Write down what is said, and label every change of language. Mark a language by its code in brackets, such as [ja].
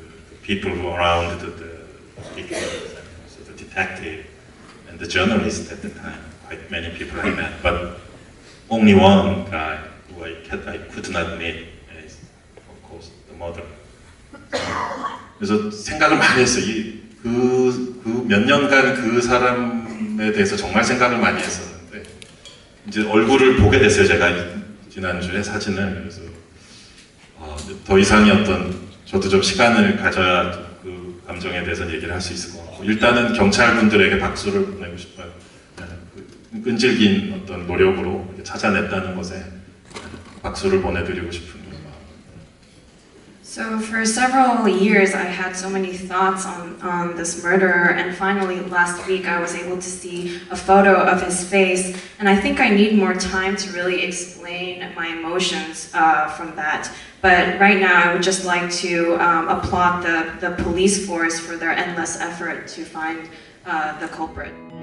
[en] The people who are around the victims, and also the detective, and the journalist at the time. Quite many people I met, but only one guy who I could not meet is, of course, the mother. [ko] 그래서 생각을 많이 했어요. 그 몇 년간 그 사람에 대해서 정말 생각을 많이 했었는데, 이제 얼굴을 보게 됐어요. 제가 지난주에 사진을. 그래서 더 이상의 어떤, 저도 좀 시간을 가져야 그 감정에 대해서 얘기를 할 수 있을 것 같고, 일단은 경찰분들에게 박수를 보내고 싶어요. 끈질긴 어떤 노력으로 찾아냈다는 것에 박수를 보내드리고 싶은 마음. [en] So for several years, I had so many thoughts on this murderer, and finally last week I was able to see a photo of his face, and I think I need more time to really explain my emotions from that. But right now, I would just like to applaud the police force for their endless effort to find the culprit.